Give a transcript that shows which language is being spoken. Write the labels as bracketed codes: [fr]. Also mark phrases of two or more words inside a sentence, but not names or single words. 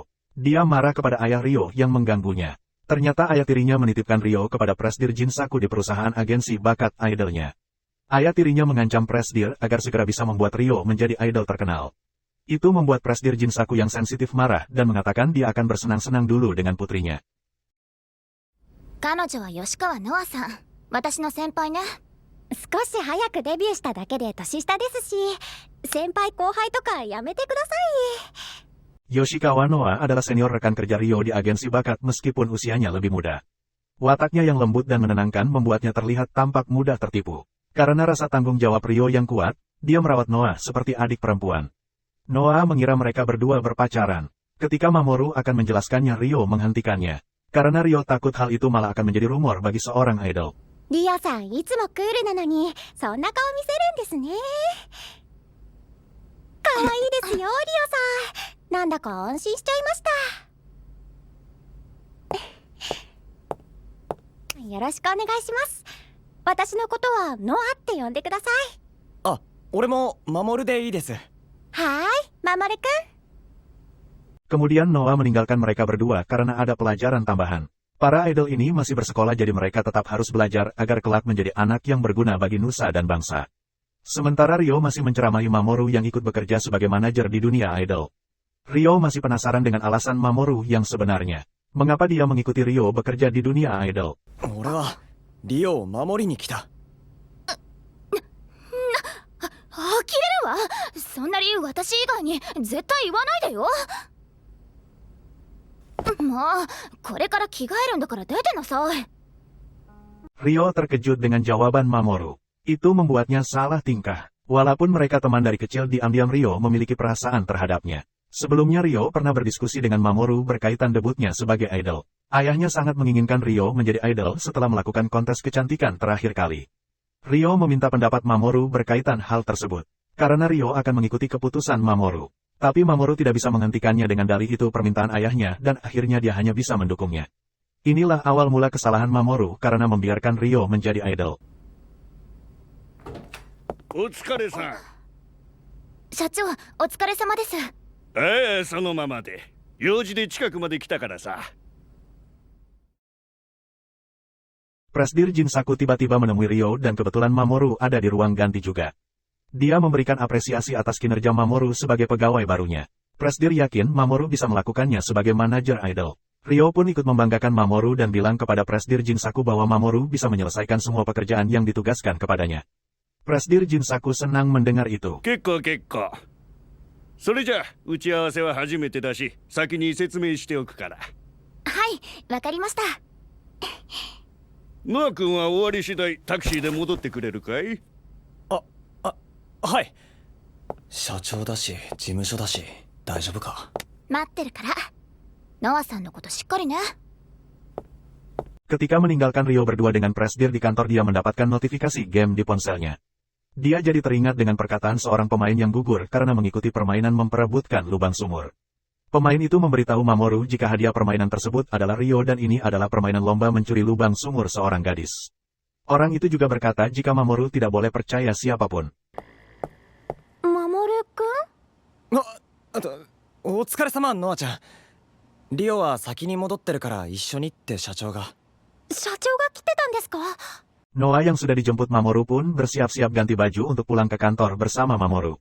[id] Dia marah kepada ayah Rio yang mengganggunya. Ternyata ayah tirinya menitipkan Rio kepada presidir Jinsaku di perusahaan agensi bakat idolnya. Ayah tirinya mengancam presidir agar segera bisa membuat Rio menjadi idol terkenal. Itu membuat presidir Jinsaku yang sensitif marah dan mengatakan dia akan bersenang-senang dulu dengan putrinya. [ja] 彼女は吉川ノアさん。私の先輩ね。少し早くデビューしただけで年下ですし、先輩後輩とかやめてください。 [id] Yoshikawa Noa adalah senior rekan kerja Rio di agensi bakat meskipun usianya lebih muda. Wataknya yang lembut dan menenangkan membuatnya terlihat tampak mudah tertipu. Karena rasa tanggung jawab Rio yang kuat, dia merawat Noa seperti adik perempuan. Noa mengira mereka berdua berpacaran. Ketika Mamoru akan menjelaskannya Rio menghentikannya. Karena Rio takut hal itu malah akan menjadi rumor bagi seorang idol. [ja] リオさんいつもクールなのに、そんな顔見せるんですね。可愛いですよ、リオさん。なんだか安心しちゃいました。よろしくお願いします。私のことはノアって呼んでください。あ、俺も守でいいです。はーい、守くん。 [id] Kemudian Noah meninggalkan mereka berdua karena ada pelajaran tambahan. Para idol ini masih bersekolah jadi mereka tetap harus belajar agar kelak menjadi anak yang berguna bagi nusa dan bangsa. Sementara Rio masih menceramahi Mamoru yang ikut bekerja sebagai manajer di dunia idol. Rio masih penasaran dengan alasan Mamoru yang sebenarnya. Mengapa dia mengikuti Rio bekerja di dunia idol? [ja] 俺はリオを守りに来た。呆れるわ。そんな理由私以外に絶対言わないでよ。もう、これから着替えるんだから出てなさい。 [id] Rio terkejut dengan jawaban Mamoru. Itu membuatnya salah tingkah. Walaupun mereka teman dari kecil, diam-diam Rio memiliki perasaan terhadapnya. Sebelumnya Rio pernah berdiskusi dengan Mamoru berkaitan debutnya sebagai idol. Ayahnya sangat menginginkan Rio menjadi idol setelah melakukan kontes kecantikan terakhir kali. Rio meminta pendapat Mamoru berkaitan hal tersebut. Karena Rio akan mengikuti keputusan Mamoru. Tapi Mamoru tidak bisa menghentikannya dengan dalih itu permintaan ayahnya dan akhirnya dia hanya bisa mendukungnya. Inilah awal mula kesalahan Mamoru karena membiarkan Rio menjadi idol. [ja] お疲れさん。社長、お疲れ様です。そのままで。用事で近くまで来たからさ。 [id] Presidir Jinsaku tiba-tiba menemui Rio dan kebetulan Mamoru ada di ruang ganti juga. Dia memberikan apresiasi atas kinerja Mamoru sebagai pegawai barunya. Presidir yakin Mamoru bisa melakukannya sebagai manajer idol. Ryo pun ikut membanggakan Mamoru dan bilang kepada Presdir Jinsaku bahwa Mamoru bisa menyelesaikan semua pekerjaan yang ditugaskan kepadanya. Presdir Jinsaku senang mendengar itu. [ja] 結構結構。それじゃあ打ち合わせは初めてだし、先に説明しておくから。はい、わかりました。ノア君は終わり次第タクシーで戻ってくれるかい？はい。社長だし事務所だし大丈夫か。待ってるから。ノアさんのことしっかりね。 [id] Ketika meninggalkan Ryo berdua dengan Presdir di kantor, dia mendapatkan notifikasi game di ponselnya. Dia jadi teringat dengan perkataan seorang pemain yang gugur karena mengikuti permainan memperebutkan lubang sumur. Pemain itu memberitahu Mamoru jika hadiah permainan tersebut adalah Ryo dan ini adalah permainan lomba mencuri lubang sumur seorang gadis. Orang itu juga berkata jika Mamoru tidak boleh percaya siapapun. [ja] Mamoru-kun? お疲れ様ノアちゃん。リオは先に戻ってるから一緒にって社長が。社長が来てたんですか？ [id] Noa yang sudah dijemput Mamoru pun bersiap-siap ganti baju untuk pulang ke kantor bersama Mamoru.